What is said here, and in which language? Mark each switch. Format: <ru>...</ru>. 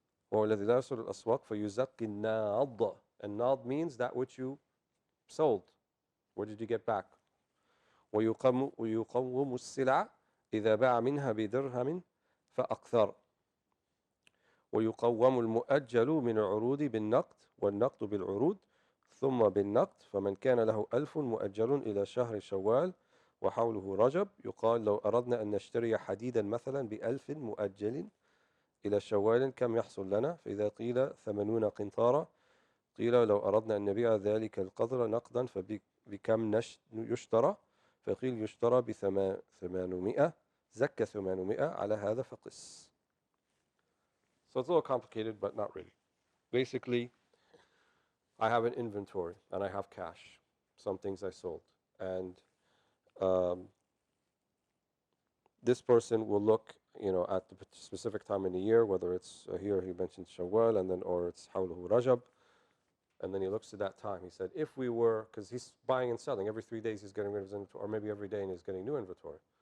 <ar>وهو الذي لا يرسل الأسواق فيزكي الناض.</ar> <en>And nad means that which you sold. Where did you get back?</en> <ar>ويقوم السلع إذا باع منها بدرهم فأكثر. ويقوم المؤجل من العروض بالنقد والنقد بالعروض ثم بالنقد. فمن كان له 1000 مؤجل إلى شهر شوال وحوله رجب يقال لو أردنا أن نشتري حديدا مثلا ب1000 مؤجل إلى شوال كم يحصل لنا؟ فإذا قيل 80 قنطارا قيل لو أردنا أن نبيع ذلك القدر نقدا فبكم يشترى؟ فقيل يشترى ب800 زكى 800 على هذا فقس.</ar> <en>So it's a little complicated, but not really. Basically, I have an inventory and I have cash, some things I sold. And this person will look, at the specific time in the year, whether it's here he mentioned Shawwal, and then or it's Hawluhu Rajab, and then he looks at that time. He said, if we were, because he's buying and selling every 3 days, he's getting rid of his inventory, or maybe every day, and he's getting new inventory.</en>